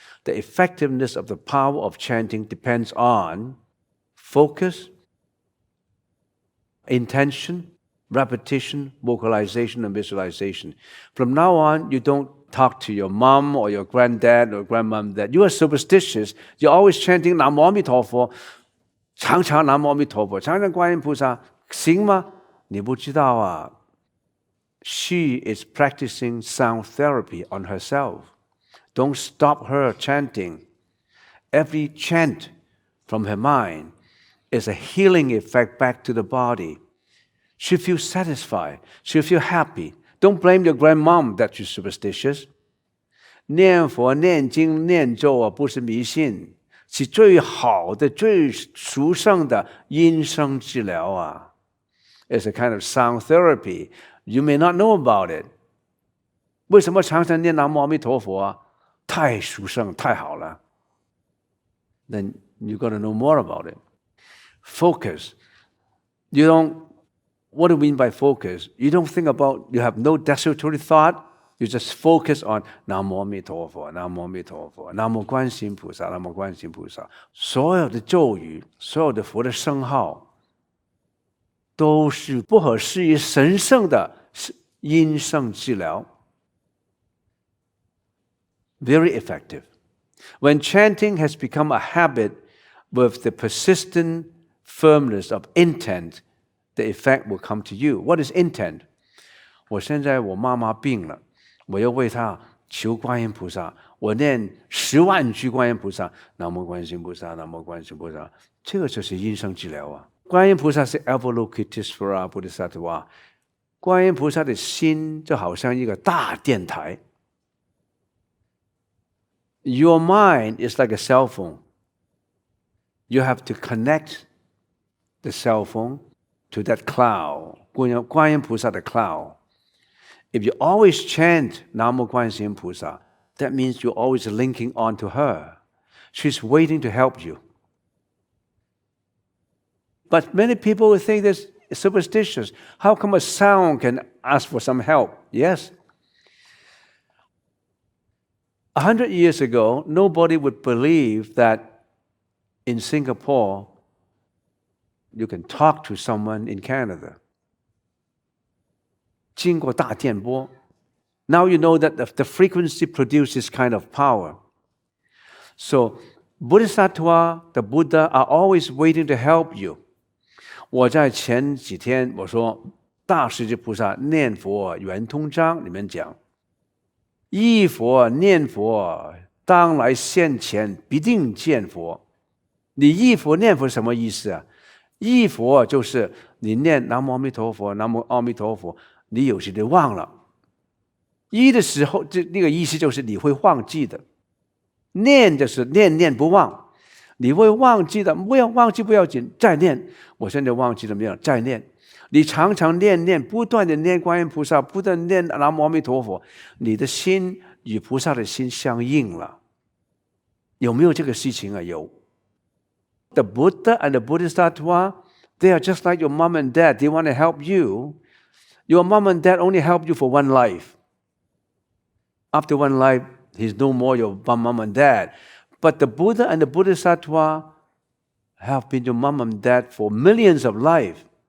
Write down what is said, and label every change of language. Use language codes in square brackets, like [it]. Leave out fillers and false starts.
[en] The effectiveness of the power of chanting depends on focus, intention, repetition, vocalization, and visualization. From now on, you don't talk to your mom or your granddad or grandmom that you are superstitious. You're always chanting [zh] 南无阿弥陀佛，常常南无阿弥陀佛，常常观音菩萨，行吗？你不知道啊。 [en] She is practicing sound therapy on herself. Don't stop her chanting. Every chant from her mind is a healing effect back to the body. She feels satisfied. She feels happy. Don't blame your grandmom that you're superstitious. [zh] 念佛、念经、念咒啊，不是迷信，是最好的、最殊胜的音声治疗啊。 [en] It's a kind of sound therapy. You may not know about it. [zh] 为什么常常念南无阿弥陀佛啊？太殊胜，太好了。 [en] Then you got to know more about it. Focus. What do you mean by focus? You don't think about, you have no desultory thought. You just focus on [zh] 南无阿弥陀佛，南无阿弥陀佛，南无观世音菩萨，南无观世音菩萨。所有的咒语，所有的佛的圣号，都是不可思议神圣的音声治疗。 [en] Very effective. When chanting has become a habit with the persistent firmness of intent, the effect will come to you. What is intent? [zh] 我现在我妈妈病了，我要为她求观音菩萨，我念10万句观音菩萨，南无观世音菩萨，南无观世音菩萨，这个就是音声治疗啊。观音菩萨是 Avalokitesvara Bodhisattva， 观音菩萨的心就好像一个大电台。 [en] Your mind is like a cell phone. You have to connect the cell phone to that cloud, 观音菩萨的 cloud. If you always chant 南无观世音菩萨, that means you're always linking on to her. She's waiting to help you. But many people will think this is superstitious. How come a sound can ask for some help? Yes. 100 years ago, nobody would believe that in Singapore, you can talk to someone in Canada. [zh] 经过大电波. [en] Now you know that the frequency produces kind of power. So, Bodhisattva, the Buddha, are always waiting to help you. [zh] 我在前几天我说大势至菩萨念佛圆通章里面讲，忆佛念佛，当来现前必定见佛。你忆佛念佛什么意思啊？忆佛就是你念南无阿弥陀佛，南无阿弥陀佛，你有时就忘了。忆的时候，那个意思就是你会忘记的。念就是念念不忘，你会忘记的，不要忘记不要紧，再念。我现在忘记了没有？再念。你常常念，不断的念观音菩萨，不断念南无阿弥陀佛，你的心与菩萨的心相应了。有没有这个事情啊？有。 [en] The Buddha and the Bodhisattva, they are just like your mom and dad. They want to help you. Your mom and dad only help you for one life. After one life, he's no more your mom and dad. But the Buddha and the Bodhisattva have been your mom and dad for millions of lives.